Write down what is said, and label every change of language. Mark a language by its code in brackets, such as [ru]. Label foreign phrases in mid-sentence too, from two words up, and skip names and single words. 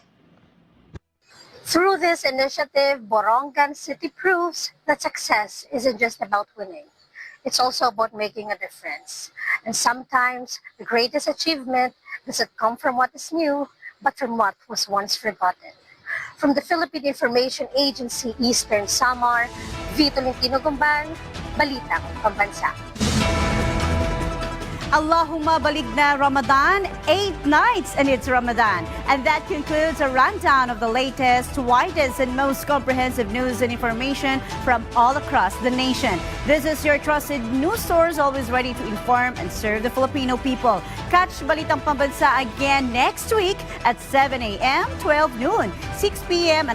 [en] Through this initiative, Borongan City proves that success isn't just about winning. It's also about making a difference. And sometimes the greatest achievement doesn't come from what is new, but from what was once forgotten. From the Philippine Information Agency Eastern Samar, Vito Lintino Gumbang, Balitang Pambansa. [ar] اللهم بلغنا رمضان, [en] 8 nights and it's Ramadan. And that concludes a rundown of the latest, widest and most comprehensive news and information from all across the nation. This is your trusted news source, always ready to inform and serve the Filipino people. Catch Balitang Pambansa again next week at 7 a.m., 12 noon, 6 p.m.